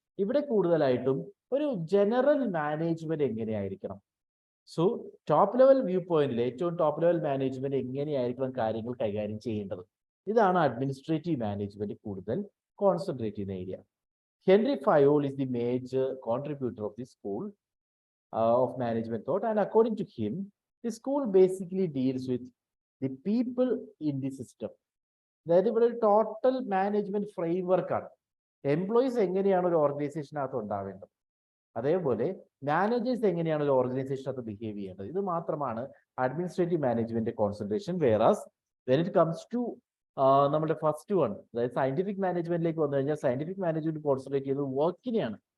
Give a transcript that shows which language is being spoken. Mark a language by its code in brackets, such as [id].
[ml] ഇവിടെ കൂടുതലായിട്ടും ഒരു ജനറൽ മാനേജ്മെന്റ് എങ്ങനെയായിരിക്കണം, സോ ടോപ്പ് ലെവൽ വ്യൂ പോയിന്റിൽ ഏറ്റവും ടോപ്പ് ലെവൽ മാനേജ്മെന്റ് എങ്ങനെയായിരിക്കണം കാര്യങ്ങൾ കൈകാര്യം ചെയ്യേണ്ടത്, ഇതാണ് അഡ്മിനിസ്ട്രേറ്റീവ് മാനേജ്മെന്റ് കൂടുതൽ കോൺസെൻട്രേറ്റ് ചെയ്യുന്ന area. [en] Henry Fayol is the major contributor of the school of management thought, and according to him, the school basically deals with the people in the system. [ml] അതായത് ഇവിടെ ഒരു ടോട്ടൽ മാനേജ്മെന്റ് ഫ്രെയിംവർക്ക് ആണ്. Employees എങ്ങനെയാണ് ഒരു ഓർഗനൈസേഷനകത്ത് ഉണ്ടാവേണ്ടത്, അതേപോലെ managers എങ്ങനെയാണ് ഒരു ഓർഗനൈസേഷനകത്ത് ബിഹേവ് ചെയ്യേണ്ടത്, ഇത് മാത്രമാണ് administrative management concentration. [en] whereas when it comes to [ml] നമ്മുടെ ഫസ്റ്റ് വൺ, അതായത് സയന്റിഫിക് മാനേജ്മെന്റിലേക്ക് വന്നു കഴിഞ്ഞാൽ സയന്റിഫിക് മാനേജ്മെന്റ് കോൺസെൻട്രേറ്റ് ചെയ്യുന്നത് വർക്കിനെയാണ്.